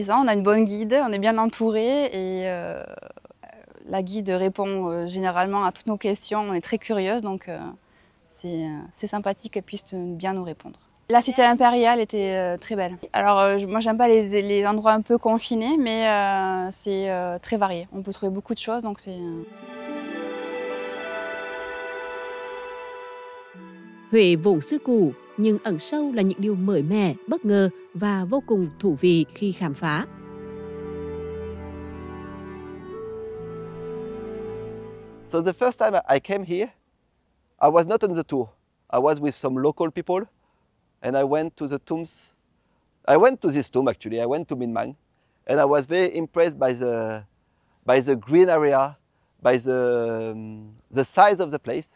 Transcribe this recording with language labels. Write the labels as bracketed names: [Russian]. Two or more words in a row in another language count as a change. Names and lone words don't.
[French] On a une bonne guide, on est bien entouré, et la guide répond généralement à toutes nos questions. On est très curieuse, donc c'est sympathique qu'elle puisse bien nous répondre. La cité impériale était très belle. Alors moi j'aime pas les endroits un peu confinés, mais c'est très varié. On peut trouver beaucoup de choses, donc c'est... [Vietnamese] Huế vốn xưa cũ, nhưng ẩn sâu là những điều mới mẻ, bất ngờ và vô cùng thú vị khi khám phá. [English] So the first time I came here, I was not on the tour. I was with some local people. And I went to the tombs. I went to this tomb actually. I went to Minh Mang, and I was very impressed by the green area, by the size of the place.